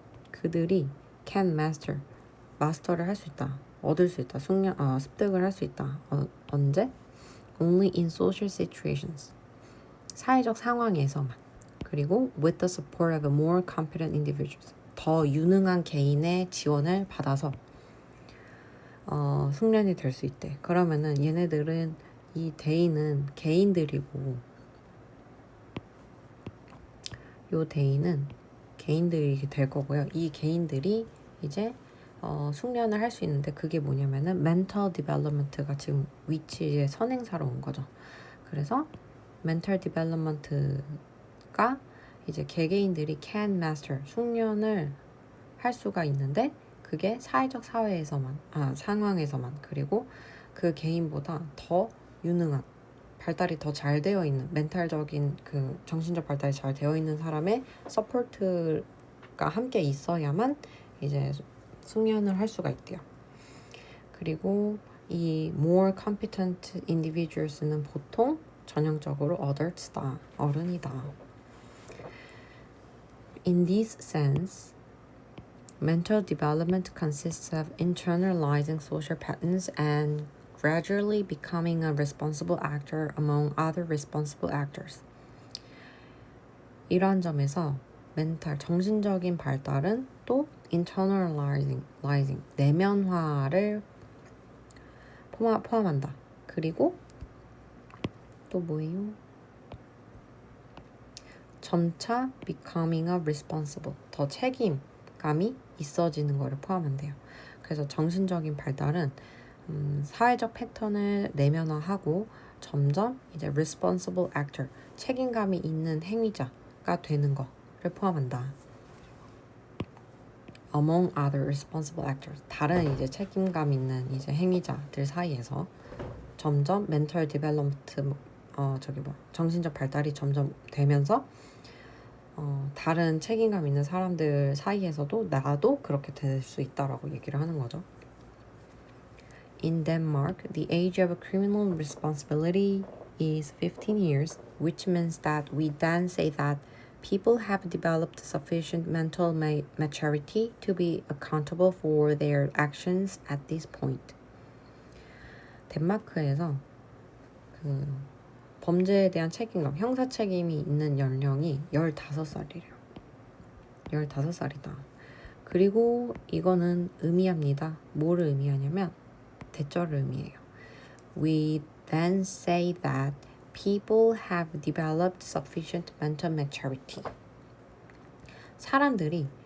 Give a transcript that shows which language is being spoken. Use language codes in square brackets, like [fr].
[ko] 그들이 [en] can master. [ko] 마스터를 할 수 있다. 얻을 수 있다. 습득을 할 수 있다. 언제? [en] Only in social situations. [ko] 사회적 상황에서만. 그리고 [en] with the support of more competent individuals. [ko] 더 유능한 개인의 지원을 받아서 숙련이 될 수 있대. 그러면은 얘네들은 이 대인은 개인들이고 요 대인은 개인들이 될 거고요. 이 개인들이 이제 숙련을 할 수 있는데 그게 뭐냐면은 [en] mental development [ko] 가 지금 위치의 선행사로 온 거죠. 그래서 [en] mental development [ko] 가 이제 개개인들이 [en] can master [ko] 숙련을 할 수가 있는데 그게 사회적 상황에서만 그리고 그 개인보다 더 유능한 발달이 더 잘 되어 있는 멘탈적인 그 정신적 발달이 잘 되어 있는 사람의 서포트가 함께 있어야만 이제 숙련을 할 수가 있대요. 그리고 이 [en] more competent individuals [ko] 는 보통 전형적으로 [en] adults [ko] 다, 어른이다. [en] In this sense, mental development consists of internalizing social patterns and gradually becoming a responsible actor among other responsible actors. [ko] 이러한 점에서 정신적인 발달은 또 [en] internalizing, [ko] 내면화를 포함한다. 그리고 또 뭐예요? 점차 [en] becoming a responsible, [ko] 더 책임감이 있어지는 것을 포함한대요. 그래서 정신적인 발달은 사회적 패턴을 내면화하고 점점 이제 [en] responsible actor, [ko] 책임감이 있는 행위자가 되는 것을 포함한다. [en] Among other responsible actors, [ko] 다른 이제 책임감 있는 이제 행위자들 사이에서 점점 [en] mental development, [ko] 정신적 발달이 점점 되면서 다른 책임감 있는 사람들 사이에서도 나도 그렇게 될 수 있다라고 얘기를 하는 거죠. [en] In Denmark, the age of criminal responsibility is 15 years, which means that we then say that people have developed sufficient mental maturity to be accountable for their actions at this point. [ko] 덴마크에서 그 범죄에 대한 책임감, 형사 책임이 있는 연령이 15살이래요. 15살이다. 그리고 이거는 의미합니다. 뭐를 의미하냐면 대절을 의미해요. [en] We then say that people have developed sufficient mental maturity. [ko] 사람들이